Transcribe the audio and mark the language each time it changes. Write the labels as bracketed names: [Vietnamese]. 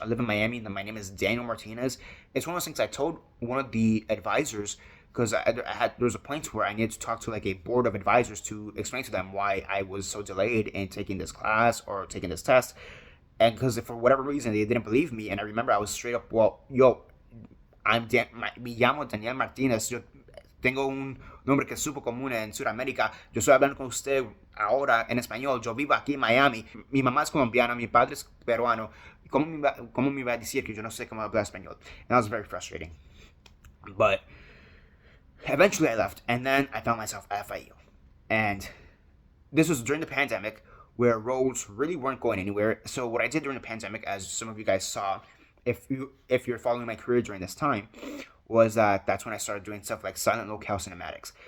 [English] I live in Miami, and my name is Daniel Martinez. It's one of those things I told one of the advisors, because there was a point where I needed to talk to, like, a board of advisors to explain to them why I was so delayed in taking this class or taking this test. And because for whatever reason they didn't believe me, and I remember I was straight up, well, [Spanish] yo, me llamo Daniel Martinez. Yo tengo un nombre que es súper común en Sudamérica. Yo estoy hablando con usted ahora en español. Yo vivo aquí en Miami. Mi mamá es colombiana, mi padre es peruano. ¿Cómo me iba a decir que yo no sé cómo hablar español? [English] And that was very frustrating. But eventually I left, and then I found myself at FIU. And this was during the pandemic, where roles really weren't going anywhere. So what I did during the pandemic, as some of you guys saw, if you're following my career during this time, was that's when I started doing stuff like silent locale cinematics.